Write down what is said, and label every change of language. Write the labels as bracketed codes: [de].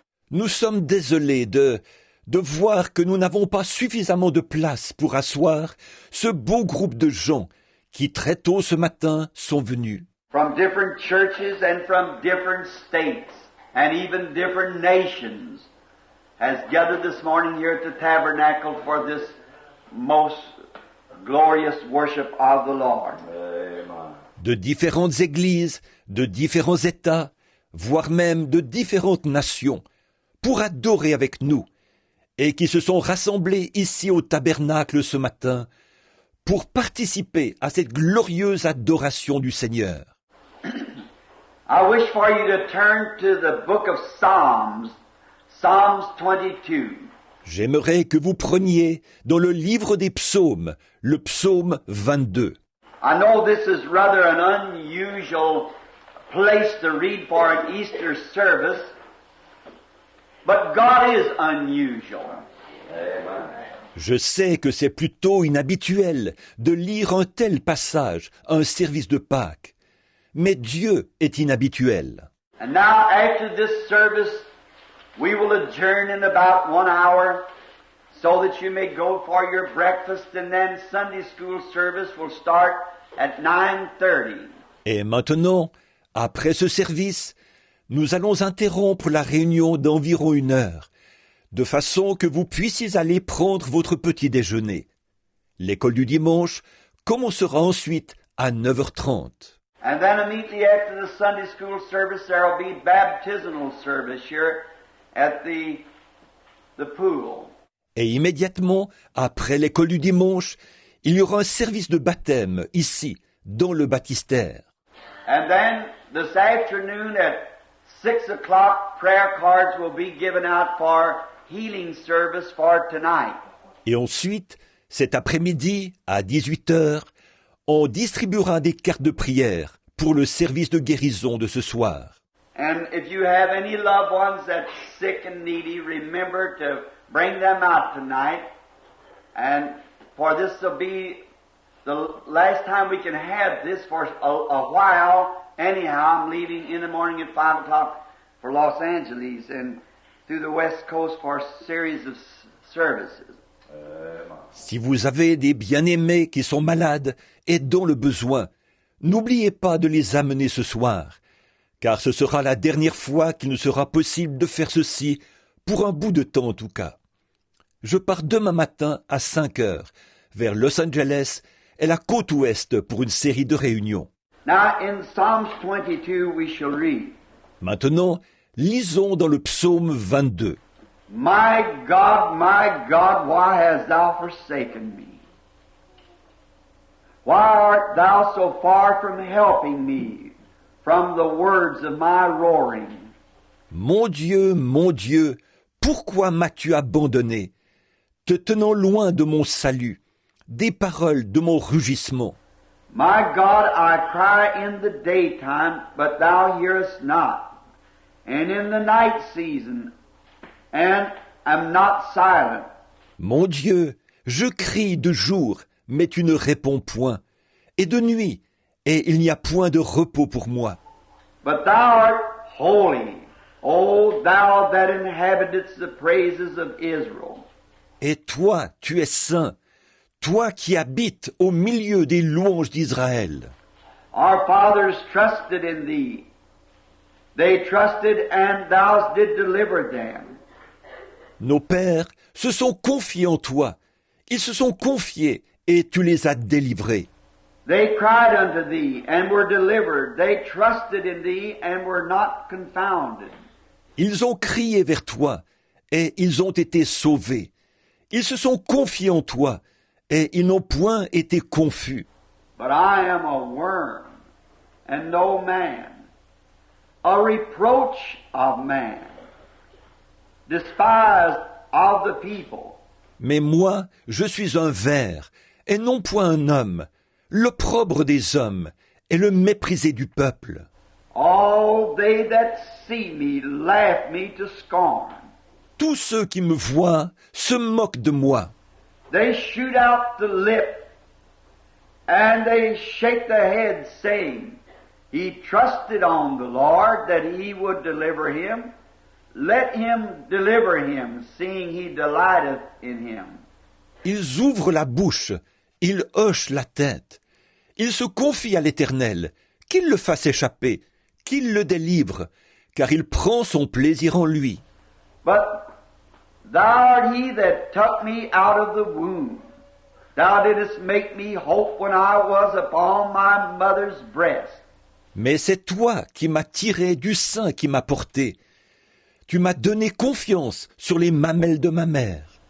[fr] nous sommes désolés de voir que nous n'avons pas suffisamment de place pour asseoir ce beau groupe de gens qui très tôt ce matin sont venus. [en] From different churches and from different states and even different nations has gathered this morning here at the tabernacle for this most glorious worship of the Lord. [fr] De différentes églises, de différents États, voire même de différentes nations, pour adorer avec nous, et qui se sont rassemblés ici au tabernacle ce matin, pour participer à cette glorieuse adoration du Seigneur. [en] I wish for you to turn to the book of Psalms, Psalms 22. [fr] J'aimerais que vous preniez dans le livre des psaumes, le psaume 22. [en] I know this is rather an unusual place to read for an Easter service, but God is unusual. [fr] Je sais que c'est plutôt inhabituel de lire un tel passage à un service de Pâques, mais Dieu est inhabituel. [en] And now after this service, we will adjourn in about 1 hour so that you may go for your breakfast, and then Sunday school service will start at 9:30. [fr] Et maintenant, après ce service, nous allons interrompre la réunion d'environ 1 heure, de façon que vous puissiez aller prendre votre petit déjeuner. L'école du dimanche commencera ensuite à 9h30. [en] And then immediately after the Sunday school service, there will be baptismal service here at the pool. [fr] Et immédiatement, après l'école du dimanche, il y aura un service de baptême ici, dans le baptistère. [en] And then this afternoon at 6 o'clock, prayer cards will be given out for healing service for tonight. [fr] Et ensuite, cet après-midi, à 18h, on distribuera des cartes de prière pour le service de guérison de ce soir. [en] And if you have any loved ones that's sick and needy, remember to bring them out tonight, and for this will be the last time we can have this for a while. Anyhow, I'm leaving in the morning at 5 o'clock for Los Angeles and through the West Coast for a series of services. [fr] Si vous avez des bien-aimés qui sont malades et dont le besoin, n'oubliez pas de les amener ce soir, car ce sera la dernière fois qu'il nous sera possible de faire ceci, pour un bout de temps en tout cas. Je pars demain matin à 5 heures, vers Los Angeles et la côte ouest pour une série de réunions. [en] Now, in Psalms 22 we shall read, [fr] Maintenant, lisons dans le psaume 22. [en] my God, why hast thou forsaken me? Why art thou so far from helping me, from the words of my roaring? [fr] Mon Dieu, pourquoi m'as-tu abandonné, te tenant loin de mon salut, des paroles de mon rugissement? [en] My God, I cry in the daytime, but thou hearest not, and in the night season, and am not silent. [fr] Mon Dieu, je crie de jour, mais tu ne réponds point, et de nuit, et il n'y a point de repos pour moi. [en] But thou art holy, O thou that inhabitest the praises of Israel. [fr] Et toi, tu es saint, toi qui habites au milieu des louanges d'Israël. [en] Our fathers trusted in thee. They trusted, and thou did deliver them. [fr] Nos pères se sont confiés en toi, ils se sont confiés, et tu les as délivrés. [en] They cried unto thee, and were delivered. They trusted in thee, and were not confounded. [fr] Ils ont crié vers toi, et ils ont été sauvés. Ils se sont confiés en toi, et ils n'ont point été confus. [en] But I am a worm, and no man, a reproach of man, despised of the people. [fr] Mais moi, je suis un ver, et non point un homme, l'opprobre des hommes, et le méprisé du peuple. [en] All they that see me laugh me to scorn. [fr] Tous ceux qui me voient se moquent de moi. [en] They shoot out the lip, and they shake their head, saying, He trusted on the Lord that He would deliver him. Let Him deliver him, seeing He delighteth in him. [fr] Ils ouvrent la bouche, ils hochent la tête. Ils se confient à l'Éternel, qu'il le fasse échapper, qu'il le délivre, car il prend son plaisir en lui. [en] But Thou art He that took me out of the womb. Thou didst make me hope when I was upon my mother's breast. [fr] Mais c'est toi qui m'as tiré du sein qui m'a porté. Tu m'as donné confiance sur les mamelles de ma mère.